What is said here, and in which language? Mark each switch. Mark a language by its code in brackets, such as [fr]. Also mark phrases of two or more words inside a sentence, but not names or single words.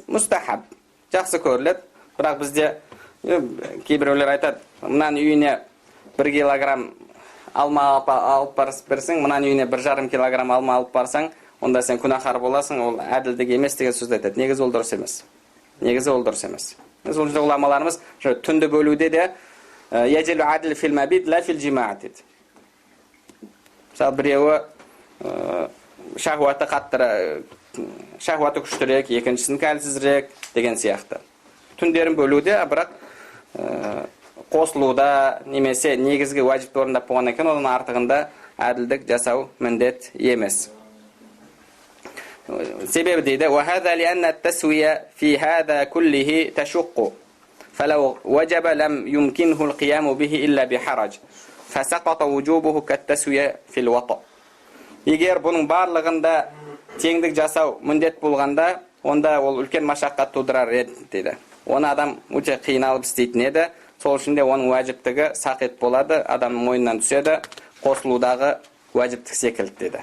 [kk] Мустахаб, жақсы көріледі, бірақ бізде кейбіреулер айтады, мынан үйіне 1 килограмм алма алып барсаң, мынан үйіне 1,5 килограмм алма алып барсаң, онда сен күнәһар боласың, ол әділдік емес деген сөзді айтады. Негізі ол дұрыс емес. Сол жерде ғұламаларымыз түнді бөлуде де [ar] يجب العدل في المبيت لا في الجماع [kk] дейді. Мысалы біреуі шахуаты күштірек, екіншісін кәлсізірек деген сияқты. Түндерін бөлуде, бірақ қосылуда немесе негізгі уәжіпті орындап болғаннан кейін оның артығында әділдік жасау міндет емес. Себебі дейді, [ar] وَهَذَا لِأَنَّ التَّسْوِيَ فِي هَذَا كُلِّهِ تَشُقُّ فَلَوْ وَجَبَ لَمْ يُمْكِنْهُ الْقِيَامُ بِهِ إِلَّا بِحَرَجٍ فَسَقَطَ وُجُوبُهُ كَالتَّسْوِيَ فِي الْوَطَءِ. [kk] Егер бұның барлығында теңдік жасау міндет болғанда, онда ол үлкен машаққат тудырар еді дейді. Оны адам өте қиналып істейтін еді, сол үшін де оның уәжіптігі сақит болады, адамның мойнынан түседі, қосылудағы уәжіптік секілді дейді.